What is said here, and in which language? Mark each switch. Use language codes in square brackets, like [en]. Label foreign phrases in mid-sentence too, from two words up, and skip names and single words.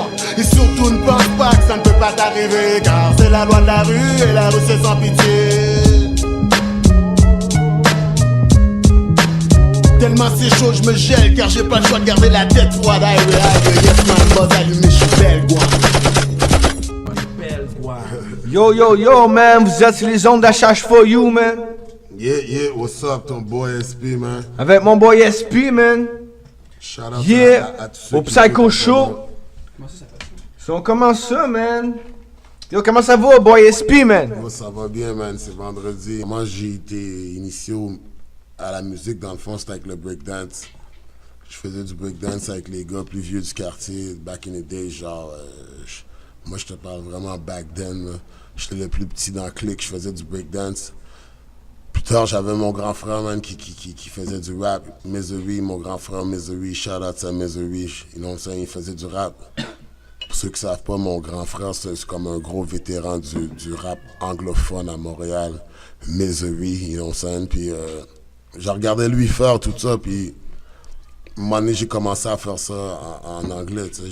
[fr] Et surtout ne pense pas que ça ne peut pas t'arriver. Car c'est la loi de la rue et la rue c'est sans pitié. Tellement c'est chaud, je me gèle car j'ai pas le choix de garder la tête froide. Aïe, [en] yes man, [fr] buzz allumé, je suis belgois. Yo, man, vous êtes sur les ondes d'HH for you, man. [en] Yeah, what's up, ton boy SP, man? [fr] Avec mon boy SP, man. [en] Shout out Yeah, [fr] à tous ceux au qui Psycho écoutent, Show. So, on commence ça, man. Yo, comment ça va, boy SP, man? Moi, ça va bien, man, c'est vendredi. Moi, j'ai été initié à la musique, dans le fond, c'était avec le breakdance. Je faisais du breakdance avec les gars plus vieux du quartier, [en] back in the day, [fr] genre... moi, je te parle vraiment [en] back then, [fr] là. J'étais le plus petit dans le clique, je faisais du breakdance. Plus tard, j'avais mon grand frère, man, qui faisait du rap. Misery, mon grand frère Misery, [en] shout out [fr] à Misery, il faisait du rap. Pour ceux qui savent pas, mon grand frère, c'est comme un gros vétéran du rap anglophone à Montréal. Misery, puis j'ai regardé lui faire tout ça, puis un moment donné, j'ai commencé à faire ça en anglais, tu sais.